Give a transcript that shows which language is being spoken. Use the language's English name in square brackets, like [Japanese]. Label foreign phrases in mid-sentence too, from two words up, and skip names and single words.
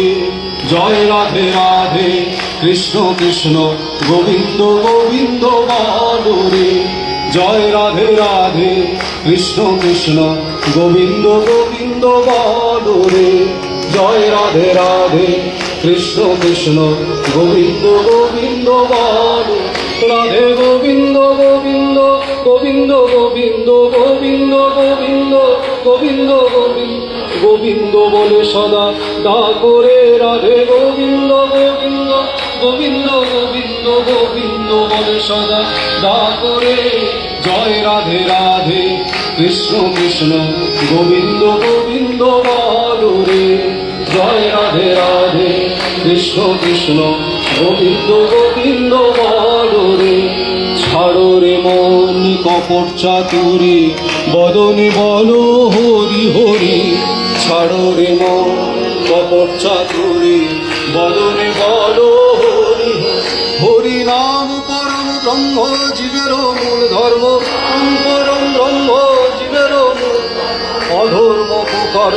[Hindi] जय राधे राधे कृष्ण कृष्ण गोविंद गोविंद बोलो रे। जय राधे राधे कृष्ण कृष्ण गोविंद गोविंद बोलो रे। जय राधे राधे कृष्ण कृष्ण गोविंद गोविंद बोलो। [Bangla] রাধে গোবিন্দ গোবিন্দ গোবিন্দ গোবিন্দ গোবিন্দ গোবিন্দ গোবিন্দ গোবিন্দ গোবিন্দ বলে সদা ডাকো রে। রাধে গোবিন্দ গোবিন্দ গোবিন্দ গোবিন্দ গোবিন্দ বলে সদা ডাকো রে। [Hindi] जय राधे राधे कृष्ण कृष्ण गोविंद गोविंद बोलो रे। जय राधे राधे कृष्ण कृष्ण गोविंद गोविंद बोलो रे। [Bangla] ছাড়ো রে মন কপট চাতুরি বদনে বলো হরি হরি। ছাড়ো রে মন কপট চাতুরি বদনে বলো হরি হরি। নাম পরম ব্রহ্ম জীবের মূল ধর্ম পরম ব্রহ্ম জীবের মূল অধর্ম কুকর্ম।